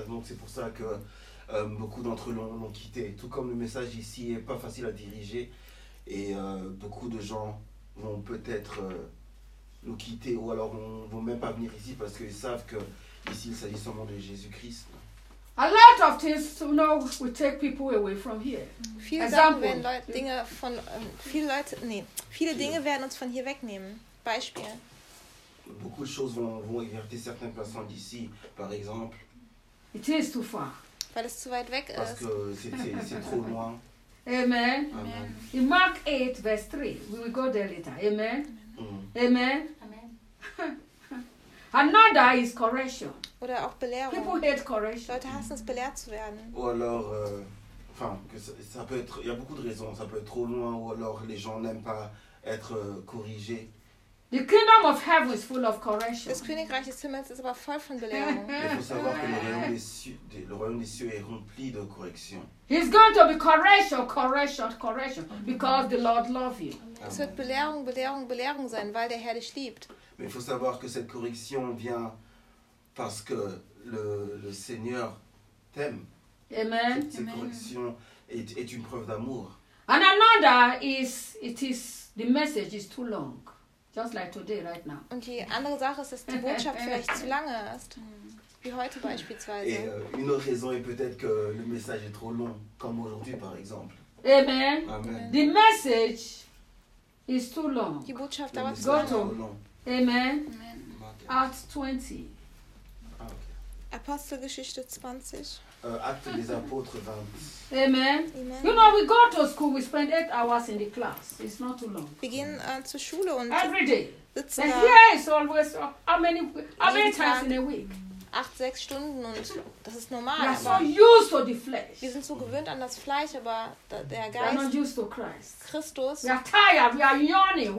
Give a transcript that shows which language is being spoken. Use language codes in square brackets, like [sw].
[fr] Donc, c'est pour ça que beaucoup d'entre eux l'ont quitté. Tout comme le message ici n'est pas facile à diriger. Et beaucoup de gens vont peut-être nous quitter ou alors ne vont même pas venir ici parce qu'ils savent qu'ici, il s'agit seulement de Jésus-Christ. [en] A lot of things, you know, we take people away from here. [de] Viele Dinge werden uns von hier wegnehmen. Beispiel. [fr] Beaucoup de choses vont écarter certaines personnes d'ici, par exemple. [en] It is too far. [de] Weil es zu weit weg ist. [fr] Parce que c'est trop loin. [en] Amen. Amen. In Mark 8, verse 3, we will go there later. Amen. Amen. Amen. Amen. Another is correction. [de] Oder auch Belehrung. [en] People hate correction. [de] Leute hassen es, belehrt zu werden. [fr] Ou alors, enfin, ça peut être, il y a beaucoup de raisons. Ça peut être trop loin, ou alors les gens n'aiment pas être corrigés. [en] The kingdom of heaven is full of correction. [de] Das Königreich des Himmels ist aber voll von Belehrung. [fr] Il faut savoir que le royaume des cieux est rempli de correction. [en] He's going to be correction, correction, correction, because the Lord loves you. [de] Es wird Belehrung, Belehrung, Belehrung sein, weil der Herr dich liebt. [fr] Mais il faut savoir que cette correction vient parce que le Seigneur t'aime. [en] Amen. [fr] Cette correction est une preuve d'amour. [en] And another is, it is, the message is too long. Just like today, right now. [de] Und die andere Sache ist, dass die Botschaft vielleicht zu lange ist. Wie heute beispielsweise. [fr] Et une autre raison est peut-être que le message est trop long, comme aujourd'hui par exemple. [en] Amen. Amen. The message is too long. [de] Die Botschaft dauert zu lange. [en] Amen. Acts 20. Okay. [de] Apostelgeschichte [fr] 20. Acte des Apôtres [en] 20. Amen. Amen. You know, we go to school, we spend 8 hours in the class. It's not too long. [de] Begin zur Schule und [en] every day. [de] Sitzen [en] and here is always how many times in a week? [de] 8-6 Stunden und das ist normal. [en] We are so used to the flesh. [de] Wir sind so gewöhnt an das Fleisch, aber der Geist. [en] We are not used to Christ. [de] Christus. [en] We are tired. We are yawning.